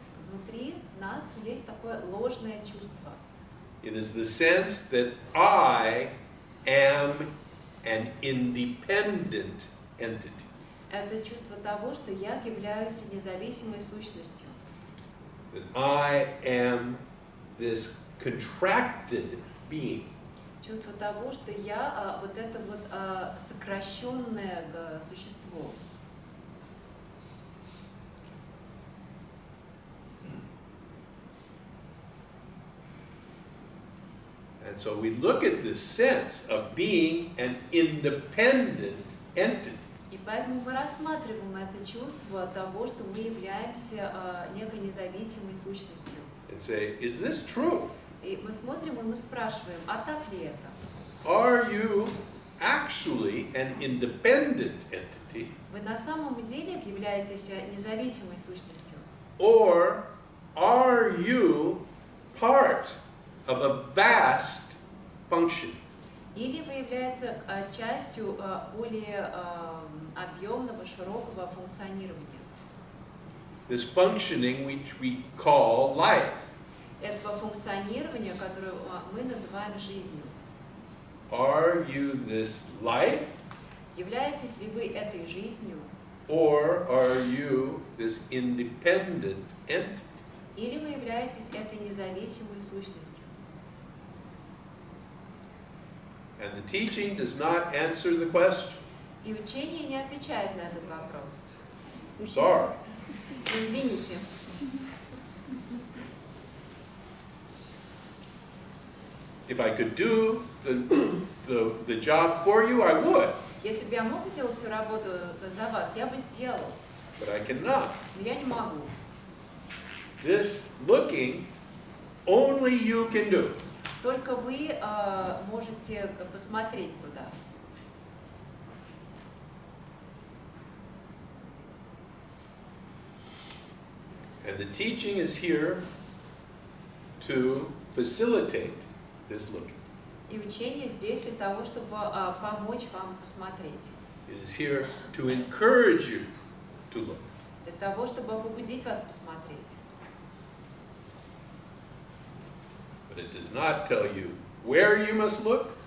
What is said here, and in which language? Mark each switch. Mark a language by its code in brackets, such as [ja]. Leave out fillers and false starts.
[ru] Внутри нас есть такое ложное чувство. [en] It is the sense that I am an independent entity. [ru] Это чувство того, что я являюсь независимой сущностью. [en] That I am this contracted being. [ru] Чувство того, что я вот это вот сокращенное существо. [en] And so we look at this sense of being an independent entity. [ru] И поэтому мы рассматриваем это чувство того, что мы являемся некой независимой сущностью. [en] and say, is this true? [ru] И мы смотрим и мы спрашиваем, а так ли это? [en] Are you actually an independent entity, [ru] Вы на самом деле являетесь независимой сущностью? [en] or are you part of a vast function? [ru] Или вы являетесь частью более объемного, широкого функционирования? [en] This functioning which we call life. [ru] Этого функционирования, которое мы называем жизнью. [en] Are you this life, [ru] Являетесь ли вы этой жизнью? [en] or are you this independent entity? [ru] Или вы являетесь этой независимой сущностью? [en] And the teaching does not answer the question. [ru] И учение не отвечает на этот вопрос. [en] I'm sorry. [ru] Извините. [en] If I could do the job for you, I would, [ru] Если бы я мог сделать всю работу за вас, я бы сделал. [en] but I cannot. [ru] Но я не могу. [en] This looking, only you can do. [ru] Только вы можете посмотреть туда. [en] And the teaching is here to facilitate this looking. [ru] И учение здесь для того, чтобы помочь вам посмотреть. [en] It is here to encourage you to look. [ru] Для того, чтобы побудить вас посмотреть. [en] But it does not tell you where you must look.